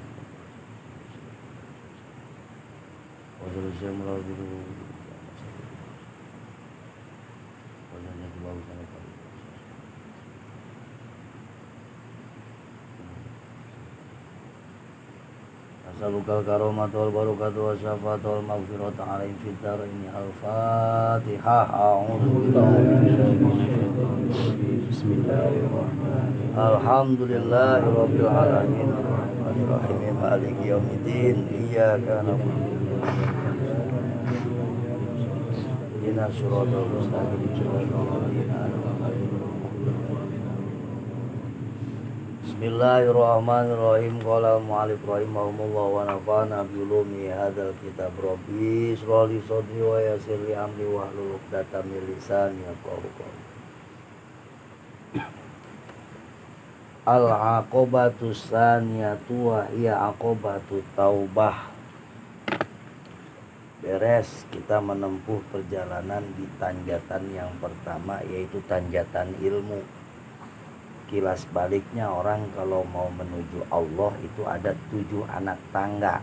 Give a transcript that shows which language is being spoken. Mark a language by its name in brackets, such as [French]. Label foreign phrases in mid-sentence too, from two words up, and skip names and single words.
[Indonesian] Usul Syekh Murabbi. Usul Syekh Murabbi. [Arabic] أسألك الكرامة والبركة والشفاعة والمغفرة عليهم في الدارين. Al-Fatihah. أعوذ بالله بسم الله الرحمن الرحيم. الحمد لله رب العالمين. الرحمن الرحيم مالك يوم الدين. إياك نعبد وإياك نستعين. اهدنا الصراط المستقيم صراط الذين أنعمت عليهم. Bismillahirrahmanirrahim. قال المؤلف رحمهم الله ونفعنا بعلوم هذا الكتاب. رب اشرح لي صدري ويسر لي أمري واحلل عقدة من لساني يفقهوا قولي. العقبة الثانية وهي عقبة التوبة. [Indonesian] Beres kita menempuh perjalanan di tanjatan yang pertama, yaitu tanjatan ilmu. Kilas baliknya, orang kalau mau menuju Allah itu ada 7 anak tangga.